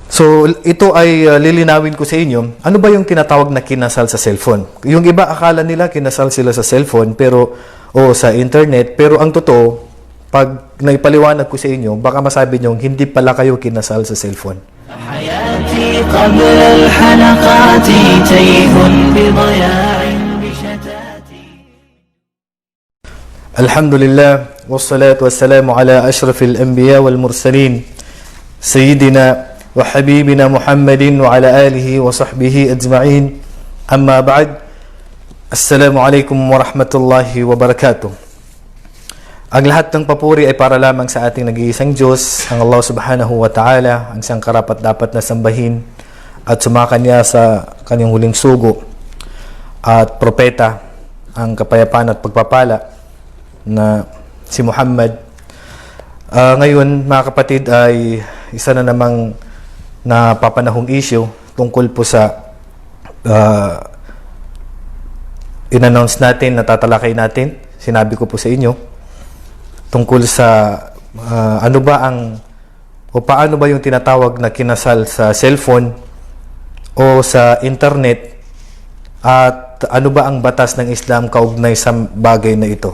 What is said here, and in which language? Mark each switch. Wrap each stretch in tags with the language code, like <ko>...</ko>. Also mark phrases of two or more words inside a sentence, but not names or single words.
<tl>So, ito ay lilinawin ko sa inyo. Ano ba yung tinatawag na kinasal sa cellphone? Yung iba akala nila kinasal sila sa cellphone o sa internet, pero ang totoo, pag naipaliwanag ko sa inyo, baka masabi nyo, hindi pala kayo kinasal sa cellphone.</tl> <ar>الحمد لله، والصلاة والسلام على أشرف الأنبياء والمرسلين، سيدنا وحبيبنا محمد وعلى آله وصحبه أجمعين. أما بعد. السلام عليكم ورحمة الله وبركاته.</ar> <tl>Ang lahat ng papuri ay para lamang sa ating nag-iisang Diyos, ang Allah</tl> <ar>سبحانه وتعالى,</ar> <tl>ang siyang karapat-dapat na sambahin at sumakanya sa kanyang huling sugo at propeta, ang kapayapaan at pagpapala na si Muhammad. Ngayon, mga kapatid, ay isa na namang napapanahong issue tungkol po sa in-announce natin, natatalakay natin, sinabi ko po sa inyo, tungkol sa paano ba yung tinatawag na kinasal sa cellphone o sa internet, at ano ba ang batas ng Islam kaugnay sa bagay na ito.</tl>